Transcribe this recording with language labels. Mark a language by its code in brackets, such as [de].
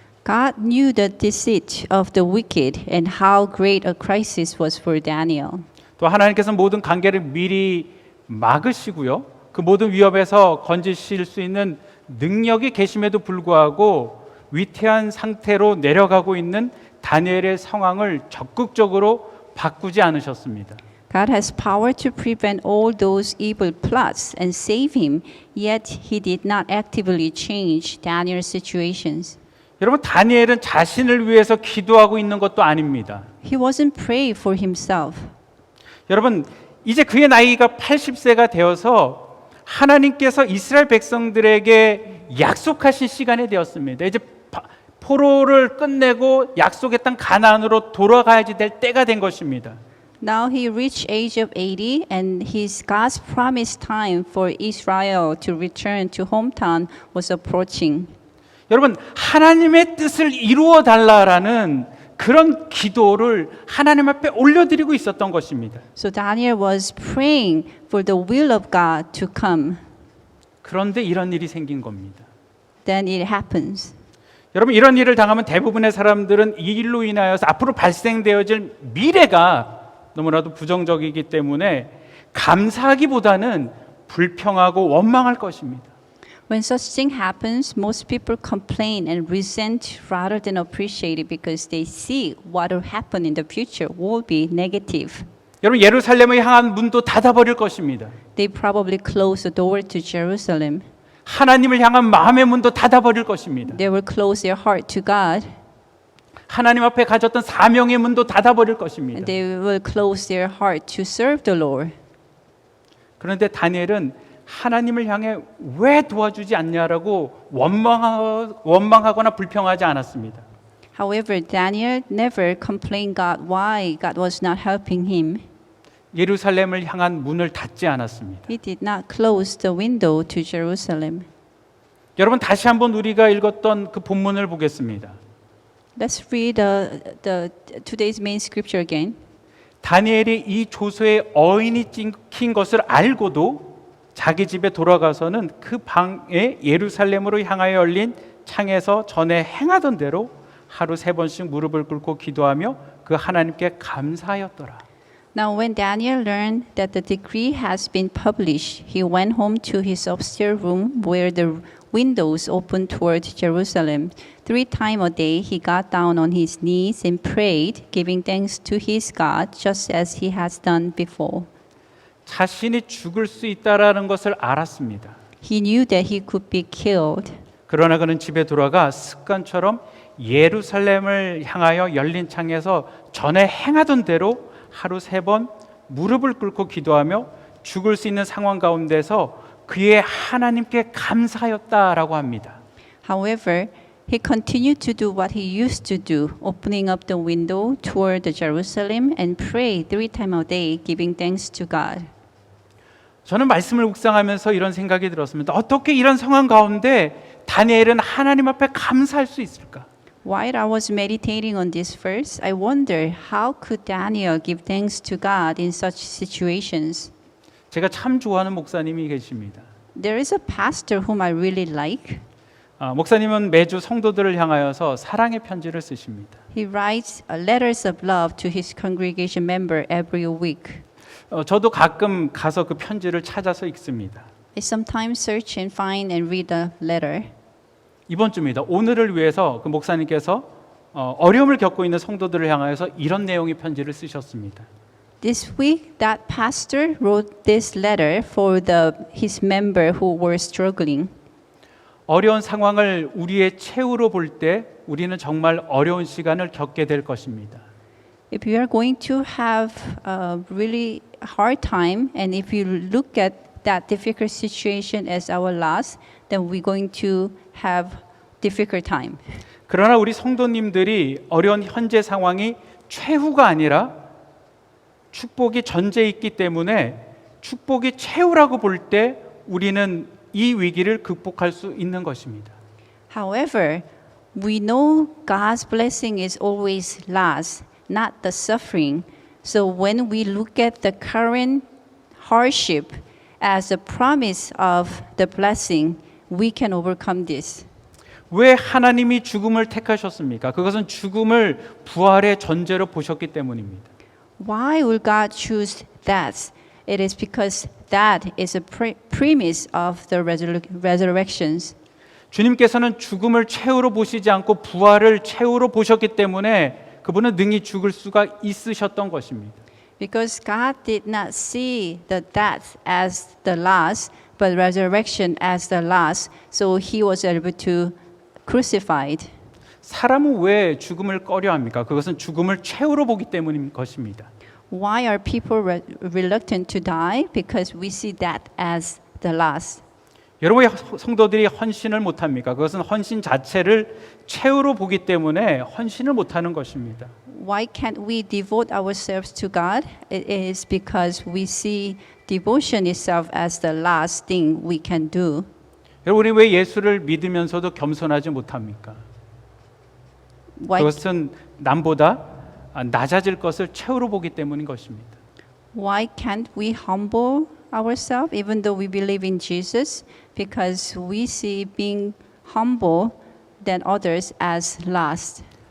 [en] God knew the deceit of the wicked and how great a crisis was for Daniel. [ko] 또 하나님께서 모든 관계를 미리 막으시고요, 그 모든 위협에서 건지실 수 있는 능력이 계심에도 불구하고 위태한 상태로 내려가고 있는 다니엘의 상황을 적극적으로 바꾸지 않으셨습니다. [en] God has power to prevent all those evil plots and save him, yet he did not actively change Daniel's situations. [ko] 여러분, 다니엘은 자신을 위해서 기도하고 있는 것도 아닙니다. [en] He wasn't praying for himself. [ko] 여러분, 이제 그의 나이가 80세가 되어서 하나님께서 이스라엘 백성들에게 약속하신 시간이 되었습니다. 이제 포로를 끝내고 약속의 땅 가나안으로 돌아가야지 될 때가 된 것입니다. [en] Now he reached age of 80 and his God's promised time for Israel to return to hometown was approaching. [ko] 여러분, 하나님의 뜻을 이루어 달라라는 그런 기도를 하나님 앞에 올려드리고 있었던 것입니다. [en] So Daniel was praying for the will of God to come. [ko] 그런데 이런 일이 생긴 겁니다. [en] Then it happens. [ko] 여러분, 이런 일을 당하면 대부분의 사람들은 이 일로 인하여서 앞으로 발생되어질 미래가 너무나도 부정적이기 때문에 감사하기보다는 불평하고 원망할 것입니다. [en] When such thing happens, most people complain and resent rather than appreciate it because they see what will happen in the future will be negative. [ko] 여러분, 예루살렘을 향한 문도 닫아버릴 것입니다. [en] They probably close the door to Jerusalem. [ko] 하나님을 향한 마음의 문도 닫아버릴 것입니다. [en] They will close their heart to God. [ko] 하나님 앞에 가졌던 사명의 문도 닫아버릴 것입니다. [en] And they will close their heart to serve the Lord. [ko] 그런데 다니엘은 하나님을 향해 왜 도와주지 않냐라고 원망하거나 불평하지 않았습니다. [en] However, Daniel never complained God why God was not helping him. [ko] 예루살렘을 향한 문을 닫지 않았습니다. [en] He did not close the window to Jerusalem. [ko] 여러분, 다시 한번 우리가 읽었던 그 본문을 보겠습니다. [en] Let's read today's main scripture again. [ko] 다니엘이 이 조서에 어인이 찍힌 것을 알고도 자기 집에 돌아가서는 그 방에 예루살렘으로 향하여 열린 창에서 전에 행하던 대로 하루 3번씩 무릎을 꿇고 기도하며 그 하나님께 감사하였더라. [en] Now when Daniel learned that the decree has been published, he went home to his upstairs room where the windows opened toward Jerusalem. 3 times a day he got down on his knees and prayed, giving thanks to his God, just as he has done before. [ko] 자신이 죽을 수 있다라는 것을 알았습니다. [en] He knew that he could be killed. [ko] 그러나 그는 집에 돌아가 습관처럼 예루살렘을 향하여 열린 창에서 전에 행하던 대로 하루 3번 무릎을 꿇고 기도하며 죽을 수 있는 상황 가운데서 그의 하나님께 감사하였다라고 합니다. [en] However, he continued to do what he used to do, opening up the window toward the Jerusalem and pray 3 times a day, giving thanks to God. [ko] 저는 말씀을 묵상하면서 이런 생각이 들었습니다. 어떻게 이런 상황 가운데 다니엘은 하나님 앞에 감사할 수 있을까? [en] While I was meditating on this verse, I wonder how could Daniel give thanks to God in such situations? [ko] 제가 참 좋아하는 목사님이 계십니다. [en] There is a pastor whom I really like. [ko] 목사님은 매주 성도들을 향하여서 사랑의 편지를 쓰십니다. [en] He writes letters of love to his congregation member every week. [ko] 저도 가끔 가서 그 편지를 찾아서 읽습니다. [en] I sometimes search and find and read the letter. [ko] 이번 주입니다. 오늘을 위해서 그 목사님께서 어려움을 겪고 있는 성도들을 향하여서 이런 내용의 편지를 쓰셨습니다. [en] This week, that pastor wrote this letter for his member who were struggling. [ko] 어려운 상황을 우리의 최후로 볼 때 우리는 정말 어려운 시간을 겪게 될 것입니다. [en] If you are going to have a really hard time, and if you look at that difficult situation as our loss, then we're going to have difficult time. [ko] 그러나 우리 성도님들이 어려운 현재 상황이 최후가 아니라 축복이 전제에 있기 때문에 축복이 최후라고 볼 때 우리는 이 위기를 극복할 수 있는 것입니다. [en] However, we know God's blessing is always last, not the suffering. So when we look at the current hardship as a promise of the blessing, we can overcome this. [ko] 왜 하나님이 죽음을 택하셨습니까? 그것은 죽음을 부활의 전제로 보셨기 때문입니다. [en] Why will God choose that? It is because that is a premise of the resurrections. [ko] 주님께서는 죽음을 최후로 보시지 않고 부활을 최후로 보셨기 때문에 그분은 능히 죽을 수가 있으셨던 것입니다. [en] Because God did not see the death as the last, but resurrection as the last, so He was able to crucified. [ko] 사람은 왜 죽음을 꺼려합니까? 그것은 죽음을 최후로 보기 때문인 것입니다. [en] Why are people reluctant to die? Because we see that as the last. [ko] 여러분, 왜 성도들이 헌신을 못합니까? 그것은 헌신 자체를 최후로 보기 때문에 헌신을 못하는 것입니다. [en] Why can't we devote ourselves to God? It is because we see devotion itself as the last thing we can do. [ko] 여러분, 우리 왜 예수를 믿으면서도 겸손하지 못합니까? [en] Why, [ko] 그것은 남보다 낮아질 것을 최후로 보기 때문인 것입니다. [en] why can't we humble ourselves even though we believe in Jesus? Because we see being humble than others as last.